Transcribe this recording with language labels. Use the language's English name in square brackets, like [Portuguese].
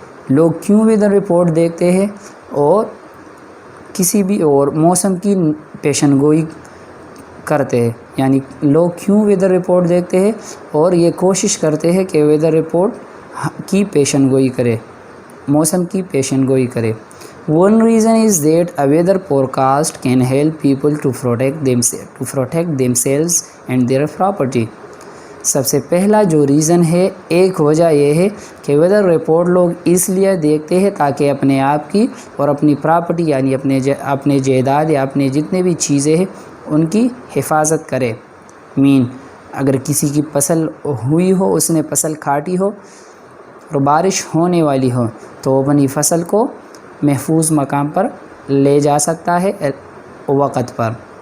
[Hindi] लोग क्यों weather report देखते हैं और किसी भी और मौसम की पेशन गोई करते हैं, यानी लोग क्यों वेदर रिपोर्ट देखते हैं और ये कोशिश करते हैं कि वेदर रिपोर्ट की पेशन गोई करे, मौसम की पेशन गोई करे। [English] One reason is that a weather forecast can help people to protect themselves and their property. [Hindi] सबसे पहला जो रीज़न है, एक वजह यह है कि वेदर रिपोर्ट लोग इसलिए देखते हैं ताकि अपने आप की और अपनी प्रॉपर्टी यानी अपने जायदाद या अपने जितने भी चीज़ें हैं उनकी हिफाजत करे। मीन अगर किसी की फसल हुई हो, उसने फसल काटी हो और बारिश होने वाली हो, तो अपनी फसल को महफूज मकाम पर ले जा सकता है वक़्त पर।